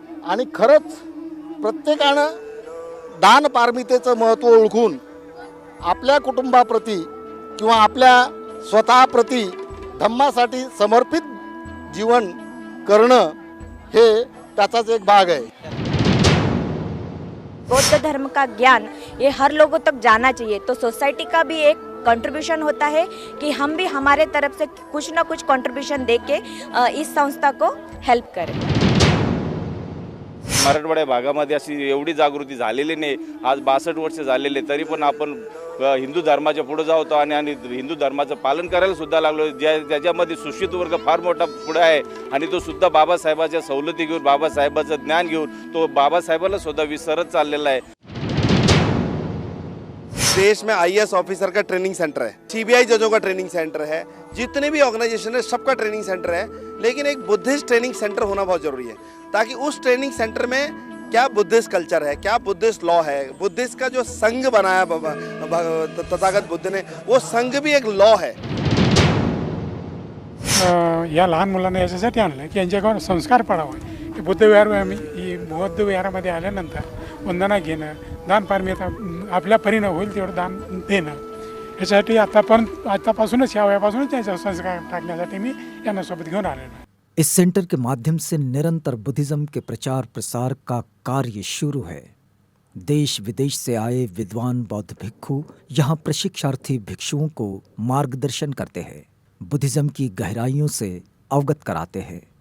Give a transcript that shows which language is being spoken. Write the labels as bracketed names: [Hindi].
[Marathi] आणि खरंच प्रत्येकानं दान पारमितेचं महत्त्व ओळखून आपल्या कुटुंबाप्रती किंवा आपल्या स्वतःप्रती धम्मासाठी समर्पित जीवन करणं हे त्याचाच एक भाग आहे. [Hindi] बौद्ध धर्म का ज्ञान ये हर लोगों तक जाना चाहिए. तो सोसाइटी का भी एक कंट्रीब्यूशन होता है कि हम भी हमारे तरफ से कुछ ना कुछ कंट्रीब्यूशन दे के इस संस्था को हेल्प करें. [Marathi] मराठवाड्या भागामध्ये अशी एवढी जागृती झालेली नाही. आज 62 वर्ष झालेले तरी पण आपण हिंदू धर्माच्या पुढे जातो आणि हिंदू धर्माचं पालन करायला सुद्धा लागलो. ज्याच्यामध्ये सुशिक्षित वर्ग फार मोठा पुढे आहे आणि तो सुद्धा बाबासाहेबाच्या सवलती घेऊन बाबासाहेबाचं ज्ञान घेऊन तो बाबासाहेबाला सुद्धा विसरत चाललेला आहे. [Hindi] देश में IAS ऑफिसर का ट्रेनिंग सेंटर है, CBI जजों का ट्रेनिंग सेंटर है, जितने भी ऑर्गेनाइजेशन है सबका ट्रेनिंग सेंटर है. लेकिन एक बुद्धिस्ट ट्रेनिंग सेंटर होना बहुत ज़रूरी है ताकि उस ट्रेनिंग सेंटर में क्या बुद्धिस्ट कल्चर है, क्या बुद्धिस्ट लॉ है, बुद्धिस्ट का जो संघ बनाया तथागत बुद्ध ने, वो संघ भी एक लॉ है. [Marathi] या लहान मुलांना याच्यासाठी आणलं की यांच्याकडून संस्कार पडावे. की बुद्धविहार आम्ही बौद्ध विहारामध्ये आल्यानंतर वंदना घेणं, दान पारमिता आपल्या परीनं होईल तेवढं दान देणं, याच्यासाठी आतापासूनच या वयापासूनच त्यांचा संस्कार टाकण्यासाठी मी यांना सोबत घेऊन आलेलो. [Hindi] इस सेंटर के माध्यम से निरंतर बुद्धिज्म के प्रचार प्रसार का कार्य शुरू है. देश विदेश से आए विद्वान बौद्ध भिक्षु यहाँ प्रशिक्षार्थी भिक्षुओं को मार्गदर्शन करते हैं, बुद्धिज्म की गहराइयों से अवगत कराते हैं.